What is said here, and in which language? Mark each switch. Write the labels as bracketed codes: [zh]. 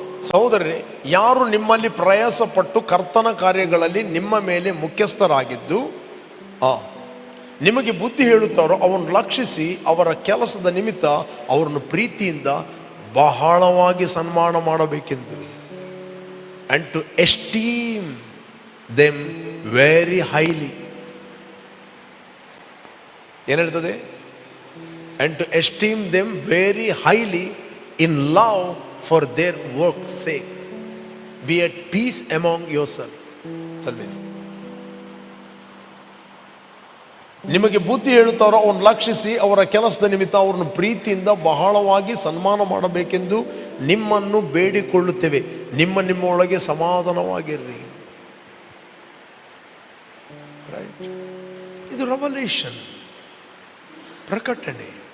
[kn] ಸಹೋದರರೇ ಯಾರು ನಿಮ್ಮಲ್ಲಿ ಪ್ರಯಾಸಪಟ್ಟು ಕರ್ತನ ಕಾರ್ಯಗಳಲ್ಲಿ ನಿಮ್ಮ ಮೇಲೆ ಮುಖ್ಯಸ್ಥರಾಗಿದ್ದು ನಿಮಗೆ ಬುದ್ಧಿ ಹೇಳುತ್ತಾರೋ ಅವರನ್ನು ಲಕ್ಷಿಸಿ ಅವರ ಕೆಲಸದ ನಿಮಿತ್ತ ಅವರನ್ನು ಪ್ರೀತಿಯಿಂದ ಬಹಳವಾಗಿ ಸನ್ಮಾನ ಮಾಡಬೇಕೆಂದು. [en] and to esteem them very highly. [kn] ಏನು ಹೇಳ್ತದೆ? [en] and to esteem them very highly in love for their work's sake. Be at peace among yourselves. [kn] ನಿಮಗೆ ಬುದ್ಧಿ ಹೇಳುತ್ತಾರೋ ಅವನು ಲಕ್ಷಿಸಿ ಅವರ ಕೆಲಸದ ನಿಮಿತ್ತ ಅವರನ್ನು ಪ್ರೀತಿಯಿಂದ ಬಹಳವಾಗಿ ಸನ್ಮಾನ ಮಾಡಬೇಕೆಂದು ನಿಮ್ಮನ್ನು ಬೇಡಿಕೊಳ್ಳುತ್ತೇವೆ. ನಿಮ್ಮೊಳಗೆ ಸಮಾಧಾನವಾಗಿರ್ರಿ. ರೈಟ್? ಇದು ರೆವಲೇಷನ್, ಪ್ರಕಟಣೆ.